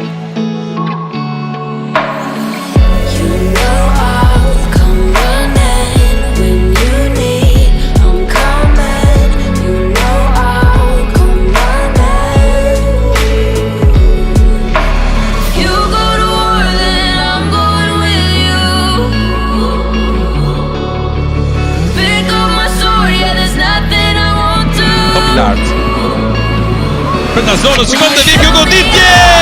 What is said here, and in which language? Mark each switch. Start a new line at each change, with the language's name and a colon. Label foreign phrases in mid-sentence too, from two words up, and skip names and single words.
English: You know I'll come running when you need. I'm coming. You know I'll come running. If you go to war, then I'm going with you.
Albanian: Lart. Për në zonë, shikon të një kjo goditje!